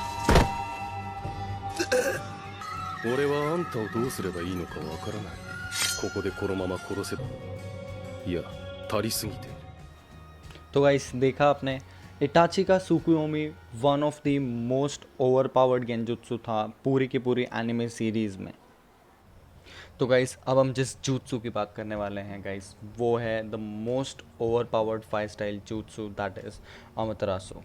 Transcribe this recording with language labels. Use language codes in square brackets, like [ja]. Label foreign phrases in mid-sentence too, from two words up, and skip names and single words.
[ja] 俺はあんたをどうすればいいのかわからない。ここでこのまま殺せばいや足りすぎて [hi] तो गाइस देखा आपने, इटाची का सुकुयोमी [en] one of the most over powered [hi] गेंजुत्सु था पूरी की पूरी एनिमे सीरीज में। तो गाइस अब हम जिस जूत्सु की बात करने वाले हैं गाइस, वो है [en] the most over powered 5 style [hi] जूत्सु, [en] that is [hi] अमतरासु।